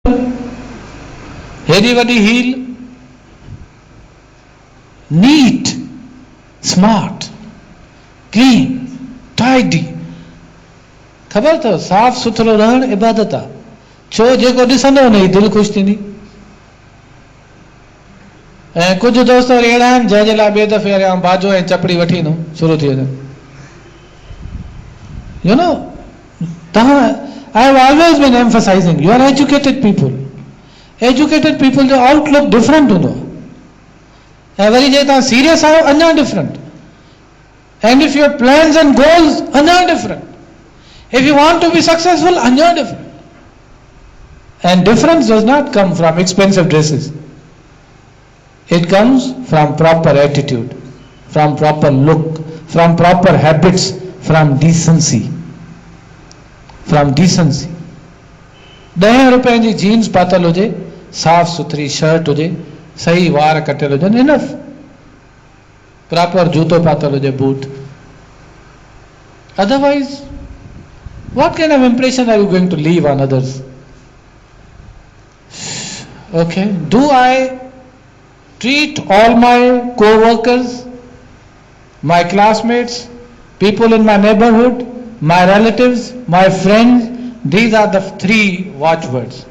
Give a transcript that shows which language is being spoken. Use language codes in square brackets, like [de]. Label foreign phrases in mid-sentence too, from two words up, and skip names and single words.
[sd] हेॾी वॾी हील, [en] neat, smart, clean, tidy. [sd] ख़बर अथव साफ़ सुथरो रहणु इबादत आहे. छो जेको ॾिसंदो हुनजी दिलि ख़ुशि थींदी. ऐं कुझु दोस्त वरी अहिड़ा आहिनि जंहिंजे लाइ ॿिए दफ़े वरी आउं बाजो ऐं चपड़ी वठी ईंदुमि, शुरू थी वञे. [en] You know, I have always been emphasizing, you are educated people. Educated people जो outlook different हूंदो. [sd] ऐं वरी जे तव्हां serious आहियो अञा different. [en] And if your plans and goals अञा different. If you want to be successful अञा different. And difference does not come from expensive dresses. It comes from proper attitude, from proper look, from proper habits, from decency. From decency. [sd] 10 रुपए जी जीन्स पातल हुजे, साफ़ सुथरी शर्ट हुजे, सही वार कटियल हुजनि, इनफ. प्रॉपर जूतो पातल हुजे, बूट. [en] Otherwise, what kind of impression are you going to leave on others? Okay. Do I treat all my co-workers, my classmates, people in my neighborhood, my relatives, my friends, these are the 3 watchwords.